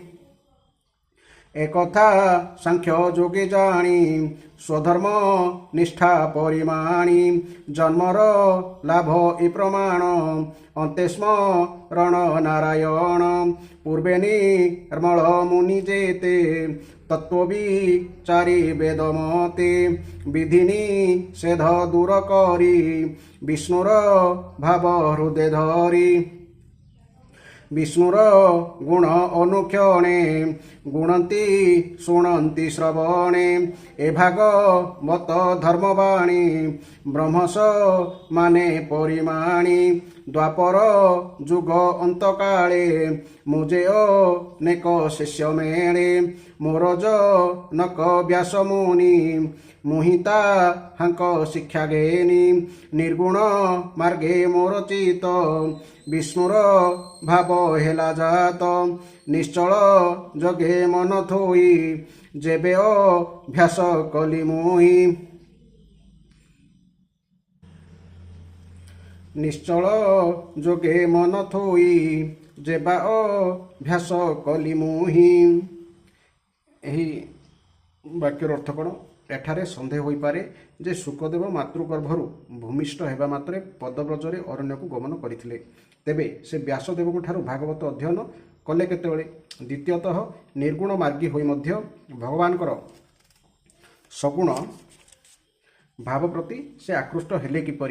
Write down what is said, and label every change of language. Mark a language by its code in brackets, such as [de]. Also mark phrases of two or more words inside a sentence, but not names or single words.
[or] ଏକଥା ସାଂଖ୍ୟ ଯୋଗେ ଜାଣି ସ୍ୱଧର୍ମ ନିଷ୍ଠା ପରିମାଣି ଜନ୍ମର ଲାଭ ଇ ପ୍ରମାଣ ଅନ୍ତେ ସ୍ମରଣ ନାରାୟଣ ପୂର୍ବେ ନିର୍ମଳ ମୁନି ଯେତେ ତତ୍ତ୍ୱବିଚାରୀ ବେଦମତେ ବିଧିନି ସେଧ ଦୂର କରି ବିଷ୍ଣୁର ଭାବ ହୃଦୟ ଧରି ବିଷ୍ଣୁର ଗୁଣ ଅନୁକ୍ଷଣେ ଗୁଣନ୍ତି ଶୁଣନ୍ତି ଶ୍ରବଣେ ଏ ଭାଗବତ ଧର୍ମବାଣୀ ବ୍ରହ୍ମସ ମାନେ ପରିମାଣି ଦ୍ୱାପର ଯୁଗ ଅନ୍ତକାଳେ ମୁଜେ ଅନେକ ଶିଷ୍ୟ ମେଳେ ମୋର ଜନକ ବ୍ୟାସ ମୁନି ମୁହିତା ହାଙ୍କ ଶିକ୍ଷା ଘେନି ନିର୍ଗୁଣ ମାର୍ଗେ ମୋର ଚିତ ବିଷ୍ଣୁର ଭାବ ହେଲା ଜାତ ନିଶ୍ଚଳ ଜଗେ ମନ ଥୋଇ ଯେବେ ଅଭ୍ୟାସ କଲି ମୁହିଁ ନିଶ୍ଚଳ ଯୋଗେ ମନ ଥୋଇ ଯେବା ଅଭ୍ୟାସ କଲି ମୁହିଁ। ଏହି ବାକ୍ୟର ଅର୍ଥ କ'ଣ? ଏଠାରେ ସନ୍ଦେହ ହୋଇପାରେ ଯେ ଶୁକଦେବ ମାତୃଗର୍ଭରୁ ଭୂମିଷ୍ଠ ହେବା ମାତ୍ରେ ପଦବ୍ରଜରେ ଅରଣ୍ୟକୁ ଗମନ କରିଥିଲେ। ତେବେ ସେ ବ୍ୟାସଦେବଙ୍କ ଠାରୁ ଭାଗବତ ଅଧ୍ୟୟନ କଲେ କେତେବେଳେ? ଦ୍ୱିତୀୟତଃ ନିର୍ଗୁଣ ମାର୍ଗୀ ହୋଇ ମଧ୍ୟ ଭଗବାନଙ୍କର ସଗୁଣ ଭାବ ପ୍ରତି ସେ ଆକୃଷ୍ଟ ହେଲେ କିପରି?